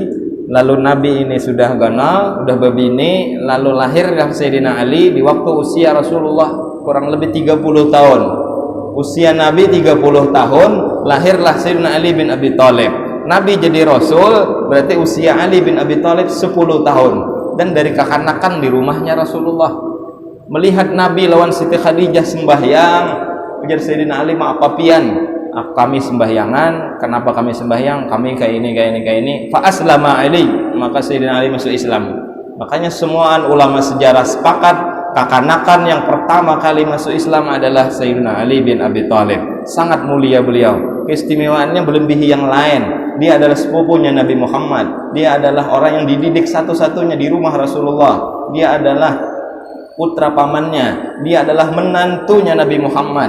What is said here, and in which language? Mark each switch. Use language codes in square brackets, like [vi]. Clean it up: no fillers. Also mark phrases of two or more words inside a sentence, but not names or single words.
[bjn] Lalu Nabi ini sudah ganal, sudah berbini, lalu lahirlah Sayyidina Ali di waktu usia Rasulullah kurang lebih 30 tahun. Usia Nabi 30 tahun, lahirlah Sayyidina Ali bin Abi Thalib. Nabi jadi Rasul, berarti usia Ali bin Abi Thalib 10 tahun. Dan dari kekanakan di rumahnya Rasulullah, melihat Nabi lawan Siti Khadijah sembahyang, ujar Sayyidina Ali, maaf papian, kami sembahyangan. Kenapa kami sembahyang? Kami kayak ini. [ar] فأسلم علي, [bjn] maka Sayyidina Ali masuk Islam. Makanya semua ulama sejarah sepakat kekanakan yang pertama kali masuk Islam adalah Sayyidina Ali bin Abi Thalib. Sangat mulia beliau, keistimewaannya melebihi yang lain. Dia adalah sepupunya Nabi Muhammad, dia adalah orang yang dididik satu-satunya di rumah Rasulullah, dia adalah putra pamannya, dia adalah menantunya Nabi Muhammad.